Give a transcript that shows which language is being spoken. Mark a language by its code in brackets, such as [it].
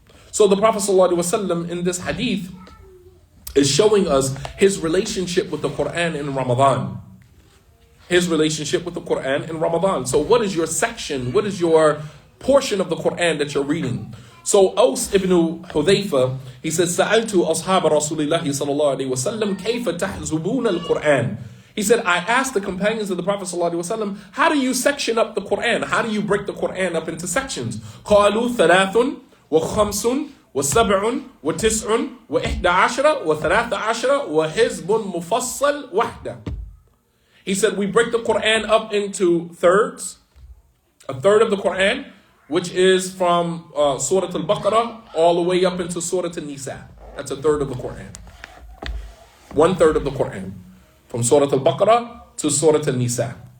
[en] So the Prophet ﷺ in this hadith is showing us his relationship with the Qur'an in Ramadan. His relationship with the Qur'an in Ramadan. So what is your section? What is your portion of the Qur'an that you're reading? So Aus ibn Hudhayfa, he says, [ar] سألت أصحاب رسول الله صلى الله عليه وسلم كيف تحزبون القرآن. [en] He said, I asked the companions of the Prophet صلى الله عليه وسلم, how do you section up the Qur'an? How do you break the Qur'an up into sections? [ar] قالوا ثلاث وخمس وسبع وتسع وإحدى عشر وثلاث عشر وحزب مفصل وحدة. [en] He said, we break the Qur'an up into thirds, a third of the Qur'an, which is from Surah Al-Baqarah all the way up into Surah An-Nisa. That's a third of the Qur'an. 1/3 of the Qur'an. From Surah Al-Baqarah to Surah Al-Nisa.